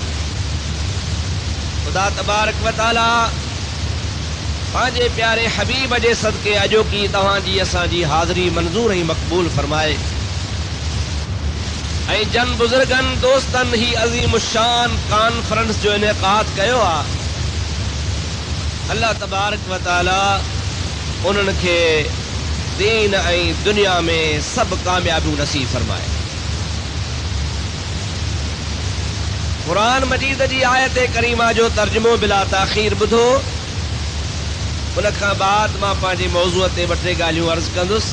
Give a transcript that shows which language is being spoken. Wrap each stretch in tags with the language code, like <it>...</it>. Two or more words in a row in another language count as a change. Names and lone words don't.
<sd>ख़ुदा तबारक व तआला पंहिंजे प्यारे हबीब जे सदक़े अॼोकी तव्हांजी असांजी हाज़िरी मंज़ूर ऐं मक़बूल फरमाए ऐं जन बुज़ुर्गनि दोस्तनि ही अज़ीम शान कॉन्फ्रेंस जो इनेक़ाद कयो आहे। अल्लाह तबारक व तआला उन्हनि खे दीन ऐं दुनिया में सब कामयाबियूं नसीब फरमाए। क़ुरान मजीद जी आयत करीमा जो तर्जुमो बिला ताख़ीर ॿुधो। उन खां बाद मां पंहिंजे मौज़ूअ ते ॿ टे ॻाल्हियूं अर्ज़ कंदुसि।</sd>